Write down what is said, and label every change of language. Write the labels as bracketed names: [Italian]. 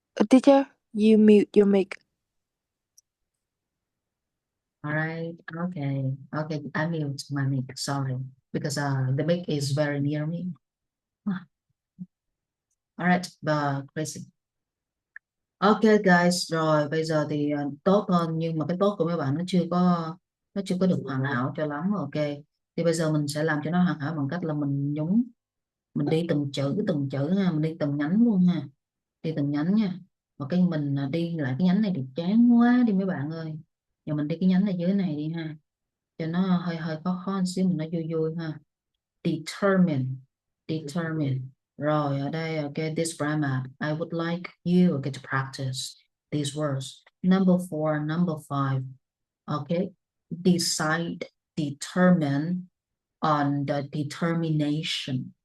[English] Teacher, you mute your mic. All right. Okay. Okay. I mute my mic. Sorry. Because the mic is very near me. All right. Crazy. [Vietnamese] Ok guys, rồi bây giờ thì tốt hơn, nhưng mà cái tốt của mấy bạn nó chưa có được hoàn hảo cho lắm. Ok. Thì bây giờ mình sẽ làm cho nó hoàn hảo bằng cách là mình nhúng, mình đi từng chữ ha, mình đi từng nhánh luôn ha. Đi từng nhánh nha. Và cái mình đi lại cái nhánh này thì chán quá đi mấy bạn ơi. Giờ mình đi cái nhánh này dưới này đi ha. Cho nó hơi hơi khó khó một xíu, mình nó vui vui ha. [English] Determine, determine. [Vietnamese] Rồi ở đây, [English] okay, this grammar, I would like you, okay, to practice these words. Number 4, number 5, okay. Decide, determine, on the determination.